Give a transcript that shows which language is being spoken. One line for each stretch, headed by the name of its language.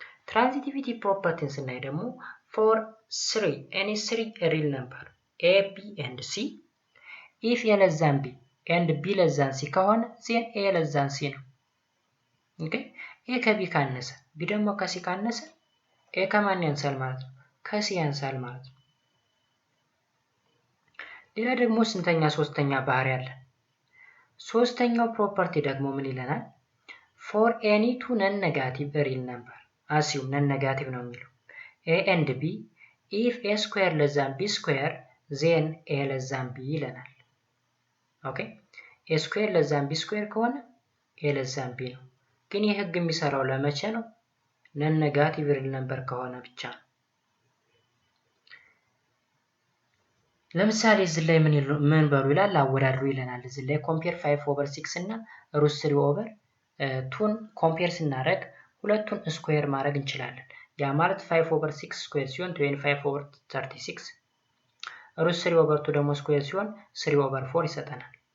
English: ትራንዚቲቪቲ ፕሮፐርቲን ስናይ ደግሞ for any three real number a b and c, if a less than b and b less than c ከሆነ then a less than c ነው።
Amharic: ኦኬ a ከb ካነሰ b ደግሞ ከc ካነሰ a ከማን ያንሳል ማለት ነው? ከc ያንሳል ማለት ነው። ሌላ ደግሞ ሶስተኛ ባህሪ አለ። ሶስተኛው ፕሮፐርቲ ደግሞ ምን ይለናል?
English: for any two non-negative real number assume non-negative ነው የሚለው a and b, if a square less than b square then a less than b ይለናል። ኦኬ a square less than b square ከሆነ a less than b ነው።
Amharic: ግን ይህ ህግ የሚሰራው ለመቼ ነው? non-negative real number ከሆነ ብቻ ነው። ለምሳሌ እዚህ ላይ ምን በሉ ይላል? አወዳድሩ ይለናል። እዚህ ላይ compare 5/6 እና root 3/2ን ኮምፔር ስናደርግ ሁለቱን ስኩዌር ማድረግ እንችላለን። ያ ማለት 5/6 ስኩዌር ሲሆን 25/36 root 3/2 ደግሞ ስኩዌር ሲሆን 3/4 ይሰጠናል።